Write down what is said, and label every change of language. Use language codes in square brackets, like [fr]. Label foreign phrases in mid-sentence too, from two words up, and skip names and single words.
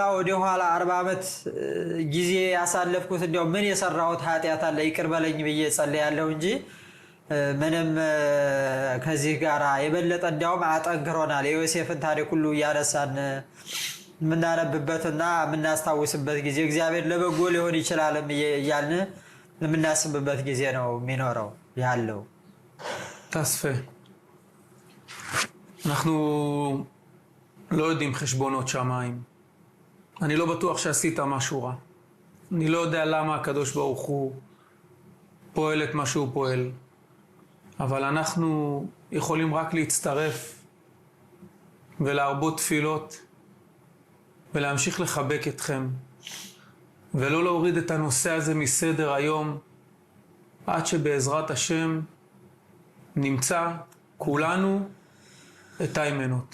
[am] ወደ ኋላ 40 ዓመት ጊዜ ያሳለፍኩት እንዲያው ምን የሰራሁት ኃጢአት አለ ይቅር በለኝ ብዬ ጸልያለሁ እንጂ ምንም ከዚህ ጋር የበለጠ እንዲያውም አጠንክሮናል። የዮሴፍን ታሪክ ሁሉ እያነሳን የምናነብበትና የምናስታውስበት ጊዜ እግዚአብሔር ለበጎ ሊሆን ይችላል እያልን የምናስብበት ጊዜ ነው የሚኖረው ያለው። [he] תספה, אנחנו לא יודעים חשבונות שמיים. אני לא בטוח שעשית משהו רע. אני לא יודע למה הקדוש ברוך הוא פועל את מה שהוא פועל. אבל אנחנו יכולים רק להצטרף ולהרבות תפילות ולהמשיך לחבק אתכם ולא להוריד את הנושא הזה מסדר היום עד שבעזרת השם נמצא כולנו את האימנות.